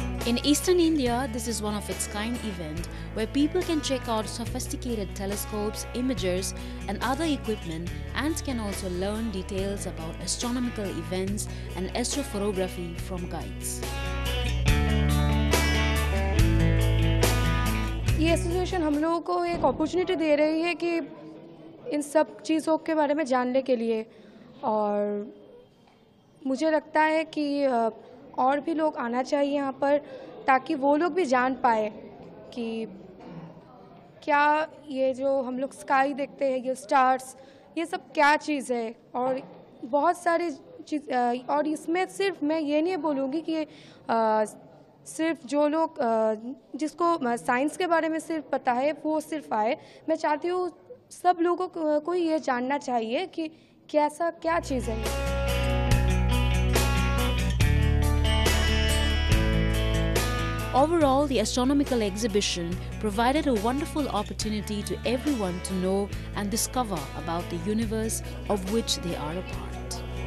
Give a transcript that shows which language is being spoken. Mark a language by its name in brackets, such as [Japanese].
[English] In eastern India, this is one of its kind event where people can check out sophisticated telescopes, imagers and other equipment, and can also learn details about astronomical events and astrophotography from guides. [Hindi] ये association हम लोगों को एक opportunity दे रही है कि इन सब चीज़ों के बारे में जानने के लिए, और मुझे लगता है कि और भी लोग आना चाहिए यहाँ पर ताकि वो लोग भी जान पाए कि क्या ये जो हम लोग स्काई देखते हैं, ये स्टार्स, ये सब क्या चीज़ है। और बहुत सारी चीज़, और इसमें सिर्फ मैं ये नहीं बोलूँगी कि सिर्फ जो लोग जिसको साइंस के बारे में सिर्फ पता है वो सिर्फ आए। मैं चाहती हूँ सब लोगों को ये जानना चाहिए कि कैसा क्या चीज़ है। [English] Overall, the astronomical exhibition provided a wonderful opportunity to everyone to know and discover about the universe of which they are a part.